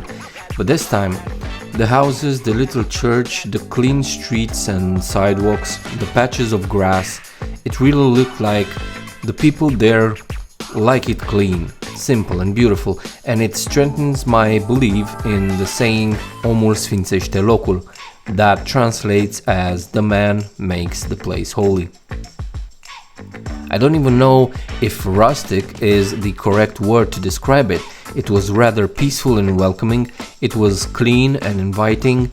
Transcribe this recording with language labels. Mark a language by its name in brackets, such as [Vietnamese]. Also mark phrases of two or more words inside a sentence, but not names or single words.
[English] But this time, the houses, the little church, the clean streets and sidewalks, the patches of grass, it really looked like the people there like it clean, simple and beautiful, and it strengthens my belief in the saying [Romanian] omul sfințește locul, [English] that translates as the man makes the place holy. I don't even know if rustic is the correct word to describe it. It was rather peaceful and welcoming, it was clean and inviting.